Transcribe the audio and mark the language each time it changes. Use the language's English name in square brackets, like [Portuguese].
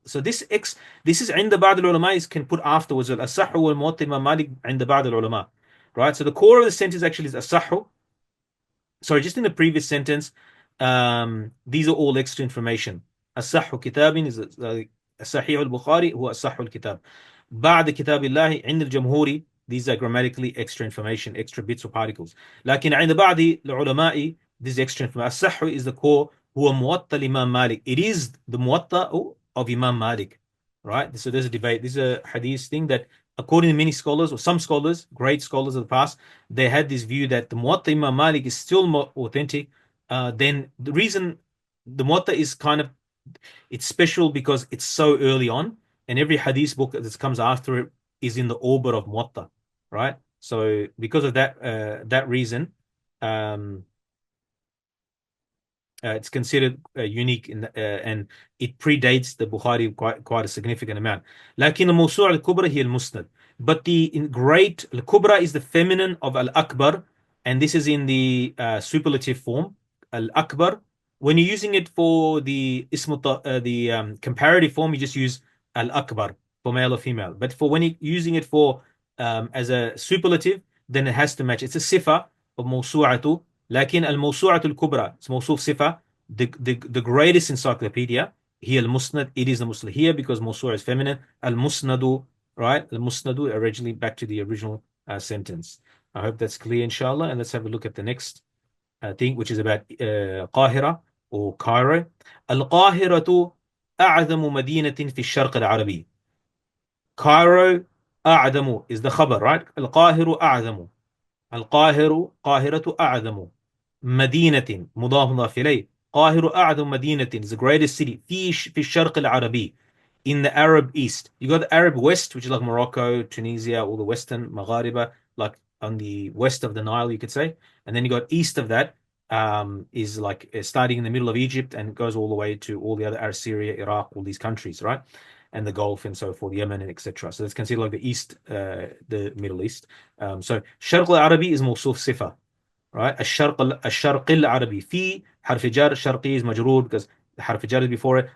[English] So this is [Arabic] عند بعض العلماء [English] is can put afterwards, [Arabic] al-asahhu huwa al-muwatta [English] Imam Malik عند بعض العلماء, right? So the core of the sentence actually is asahhu. Sorry, just in the previous sentence, these are all extra information. [Arabic] As-sahhu kitabin is Sahih al-Bukhari huwa as-sahhu al-kitab. بعد كتاب الله عند الجمهور [English] these are grammatically extra information, extra bits or particles. [Arabic] لكن عند بعض العلماء [English] this extra information. الصح is the core. [Arabic] هو موطأ الإمام مالك. [English] It is the موطأ of Imam Malik, right? So there's a debate. This is a hadith thing that, according to many scholars, or some scholars, great scholars of the past, they had this view that the Muwatta Imam Malik is still more authentic. Then the reason the Muwatta is kind of, it's special because it's so early on, and every hadith book that comes after it is in the orbit of Muwatta, right? So because of that reason, it's considered unique and it predates the Bukhari quite a significant amount. [Arabic] لكن الموسوعة الكبرى هي المسند. [English] But the great al-kubra is the feminine of al-akbar, and this is in the superlative form, al-akbar. When you're using it for the comparative form, you just use al-akbar for male or female. But for when you're using it for as a superlative, then it has to match. It's a sifa of mawsu'atu. [Arabic] لكن الموسوعة الكبرى, [English] it's موصوف صفة, the greatest encyclopedia, [Arabic] هي المسند, [English] it is the musnad here because موسوعة is feminine, المسند, right? المسند, originally back to the original sentence. I hope that's clear, inshallah. And let's have a look at the next thing, which is about قاهرة or Cairo. [Arabic] القاهرة أعظم مدينة في الشرق العربي. [English] Cairo أعظم is the خبر, right? القاهرة أعظم. القاهرة قاهرة أعظم مدينة مضاف إليه. [Arabic] قاهرة أعظم مدينة [English] is the greatest city [Arabic] في الشرق العربي, [English] in the Arab East. You got the Arab West, which is like Morocco, Tunisia, all the Western Maghariba, like on the west of the Nile, you could say. And then you got east of that, is like starting in the middle of Egypt and goes all the way to all the other Syria, Iraq, all these countries, right? And the Gulf and so forth, Yemen and etc. So that's considered like the East, the Middle East. So Sharq al-Arabi is موصوف صفة, right? [Arabic] الشرق العربي في حرف جر, شرقي is مجرور because the حرف جر [English] is before it.